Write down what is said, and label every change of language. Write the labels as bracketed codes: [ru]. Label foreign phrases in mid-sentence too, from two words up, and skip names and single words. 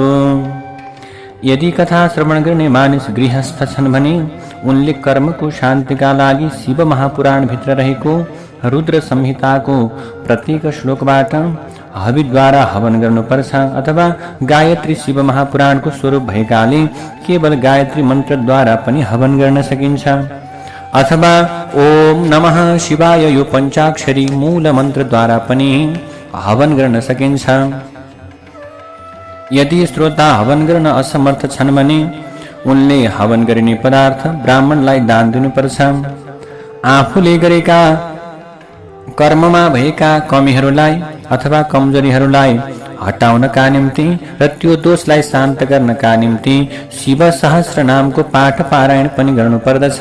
[ne] यदि कथा श्रवण गर्ने मानिस गृहस्थ छन् भने उनले कर्मको शान्तिका लागि शिव महापुराणभित्र रहेको रुद्र संहिताको प्रत्येक श्लोकबाट हविद्वारा हवन गर्नुपर्छ। अथवा गायत्री शिव महापुराणको स्वरूप भएकाले केवल गायत्री मन्त्रद्वारा पनि हवन गर्न सकिन्छ। अथवा [sa] ओम नमः शिवाय [ne] यो पञ्चाक्षरी मूल मन्त्रद्वारा पनि हवन गर्न सकिन्छ। यदि श्रोता हवन गर्न असमर्थ छन् भने उनले हवन गरिने पदार्थ ब्राह्मणलाई दान दिनुपर्छ। आफूले गरेका कर्ममा भएका कमीहरूलाई अथवा कमजोरीहरूलाई हटाउनका निम्ति र त्यो दोषलाई शान्त गर्नका निम्ति शिव सहस्र नामको पाठ पारायण पनि गर्नुपर्दछ।